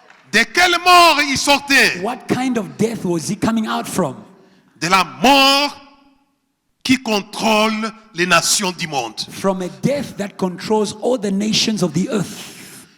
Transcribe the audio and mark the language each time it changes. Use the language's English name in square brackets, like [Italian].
[French] De quelle mort il sortait? [English] What kind of death was he coming out from? [French] De la mort qui contrôle les nations du monde. [English] From a death that controls all the nations of the earth.